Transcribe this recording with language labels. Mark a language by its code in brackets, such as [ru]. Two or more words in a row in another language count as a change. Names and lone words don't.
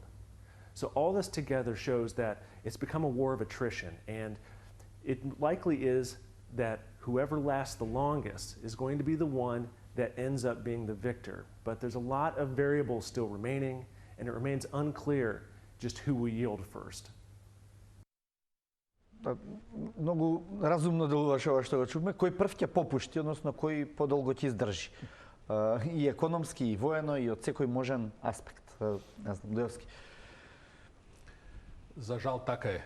[en] So all this together shows that it's become a war of attrition, and it likely is that whoever lasts the longest is going to be the one that ends up being the victor. But there's a lot of variables still remaining, and it remains unclear just who will yield first. [mk] Многу разумно делуваше ова што го чувме. Кој прв ќе попушти, односно кој подолго ќе издржи. И економски, и воено, и од секој можен аспект. Не знам, Дојовски. За жал така е.